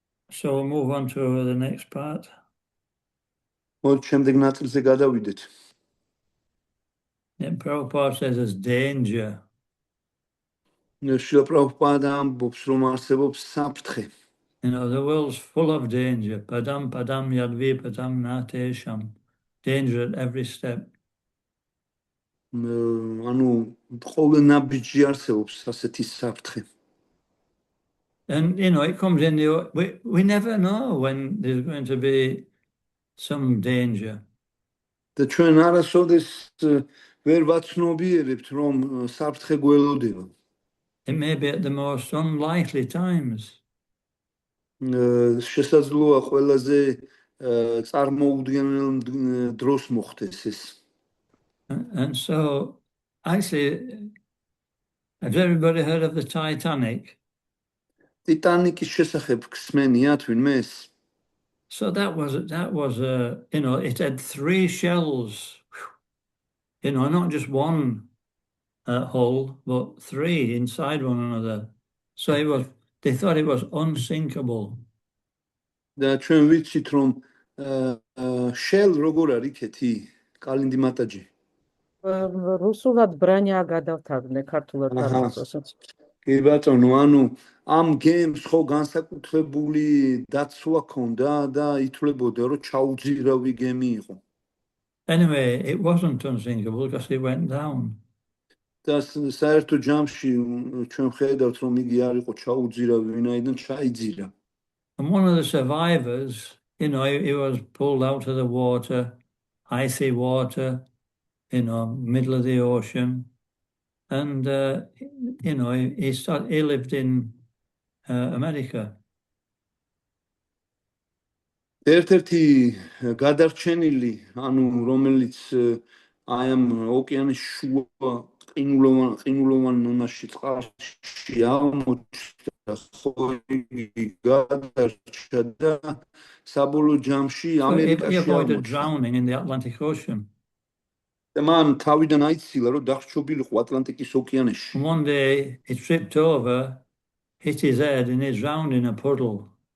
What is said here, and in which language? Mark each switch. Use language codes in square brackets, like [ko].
[en] So we'll move on to the next part. [ka] მოდი შემდეგ ნაწილზე გადავიდეთ. [en] Yeah, Prabhupada says there's danger. [ka] შრილა პრაბჰუპადა ამბობს, რომ არსებობს საფრთხე. [en] You know, the world's full of danger. [sa] Padam yadvi padam natesham. [en] Danger at every step. [ka] ანუ ყოველ ნაბიჯში არსებობს ასეთი საფრთხე. [en] And, you know, it comes in we never know when there's going to be some danger. [ka] და ჩვენ არასოდეს ვერ ვაცნობიერებთ, რომ საფრთხე გველოდება. [en] It may be at the most unlikely times. [ka] შესაძლოა ყველაზე წარმოუდგენელ დროს მოხდეს ეს. [en] And so, actually, has everybody heard of the Titanic? [ka] ტიტანიკის შესახებ გსმენიათ ვინმეს? [en] So that was you know, it had 3 shells, you know, not just one hull, but 3 inside one another. So they thought it was unsinkable. [ka] და ჩვენ ვიცით, რომ shell როგორ არის კეთი, კალინდი მატაჯი. რუსულად ბრანია გადავთარგმნე, ქართულად არ ვიცი. კი ბატონო, ანუ ამ გემს ხო განსაკუთრებული დაცვა ჰქონდა და ითვლებოდა, რომ ჩაუძირავი გემი იყო. [en] Anyway, it wasn't unsinkable because it went down. [ka] და საერთო ჯამში ჩვენ ხედავთ, რომ იგი არ იყო ჩაუძირავი, ვინაიდან ჩაიძირა. [en] And one of the survivors, you know, he was pulled out of the water, icy water, you know, middle of the ocean. And, you know, he lived in America. [ka] ერთ-ერთი გადარჩენილი, ანუ რომელიც აი ამ ოკეანის შუა ყინულოვან ნონაში წყალში აღმოჩნდა, ხო იგი გადარჩა და საბოლოო ჯამში [en] So he [ka] ამერიკაში [en] avoided [ka] აღმოჩნდა. [en] drowning in the Atlantic Ocean. [ka] და მან თავიდან აიცილა, რომ დახშობილიყო ატლანტიკის ოკეანეში. [en] And one day he tripped over, hit his head, and he drowned in a puddle.